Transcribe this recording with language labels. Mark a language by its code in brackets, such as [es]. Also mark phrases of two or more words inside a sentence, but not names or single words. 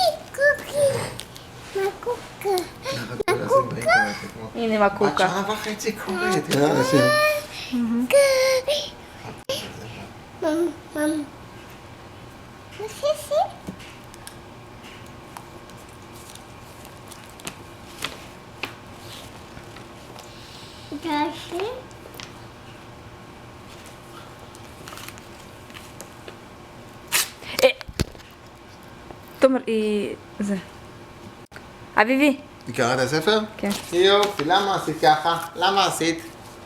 [he] Кукули. Макука. הנה בת מקוקה. שעה וחצי קוראת. יאללה, שים. [ru] Мам. Сиси. Дальше. [he] תומר, זה. אביבי. היא קראת הספר? כן. יופי, למה עשית ככה? למה עשית?